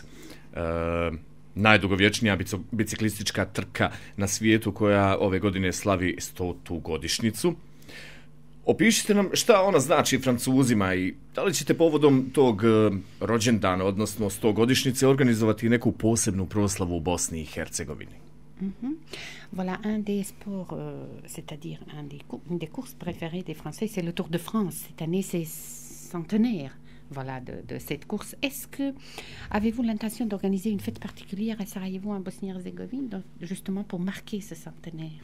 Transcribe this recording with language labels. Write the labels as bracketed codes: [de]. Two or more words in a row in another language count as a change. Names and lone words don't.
[bs] Najdugovječnija biciklistička trka na svijetu koja ove godine slavi 100. godišnjicu. Opišite nam šta ona znači Francuzima i da li ćete povodom tog rođendana, odnosno 100-godišnjice, organizovati neku posebnu proslavu u Bosni i Hercegovini? [fr] Voilà, un des sports, c'est-à-dire une des courses préférées des Français, c'est le Tour de France. Cette année, c'est centenaire. Voilà, de cette course. Est-ce que avez-vous l'intention d'organiser une fête particulière à Sarajevo, en Bosnie-Herzégovine, justement pour marquer ce centenaire?